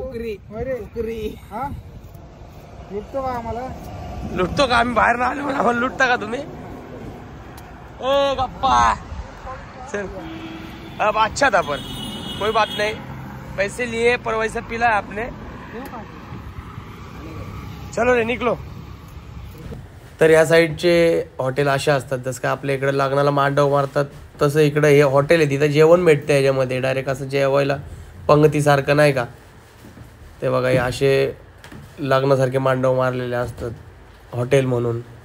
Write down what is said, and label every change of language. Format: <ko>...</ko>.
<mr>कुकरी हा लुटतो का आम्हाला? लुटतो का? आम्ही बाहेर ना आलो म्हणून आम्हाला लुटता का तुम्ही? ए गप्पा चल,</mr> <hi>अब अच्छा था पर कोई बात नहीं, पैसे लिए पर वैसा पिला आपने। चलो रे निकलो।</hi> <mr>तर या साईडचे हॉटेल असे असतात, जसं काय आपल्या इकडे लग्नाला मांडव मारतात तसं इकडे हे हॉटेल आहे। तिथं जेवण भेटतं याच्यामध्ये डायरेक्ट, असं जेवायला पंगतीसारखं नाही का। ते बघा हे असे लग्नासारखे मांडव मारलेले असतात हॉटेल म्हणून।</mr>